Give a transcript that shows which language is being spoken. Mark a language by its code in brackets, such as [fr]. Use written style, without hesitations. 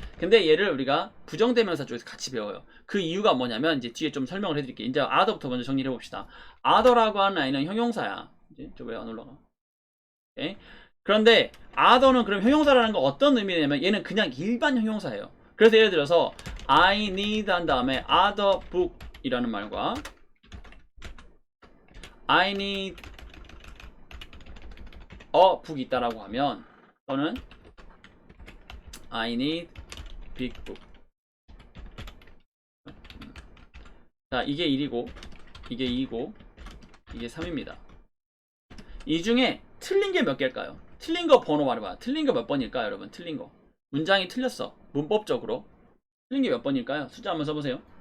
[ko] 근데 얘를 우리가 부정대명사 쪽에서 같이 배워요. 그 이유가 뭐냐면 이제 뒤에 좀 설명을 해드릴게요. 이제 other부터 먼저 정리를 해봅시다. other라고 하는 라인은 형용사야. 이제 저 왜 안 올라가? 오케이? 그런데 other는 그럼 형용사라는 건 어떤 의미냐면 얘는 그냥 일반 형용사예요. 그래서 예를 들어서 [en] I need [ko] 한 다음에 [en] other book [ko] 이라는 말과 [en] I need a book [ko] 있다라고 하면 또는 [en] I need big book. [ko] 자, 이게 1이고 이게 2고 이게 3입니다. 이 중에 틀린 게 몇 개일까요? 틀린 거 번호 말해봐. 틀린 거 몇 번일까요, 여러분? 틀린 거. 문장이 틀렸어. 문법적으로. 틀린 게 몇 번일까요? 숫자 한번 써보세요.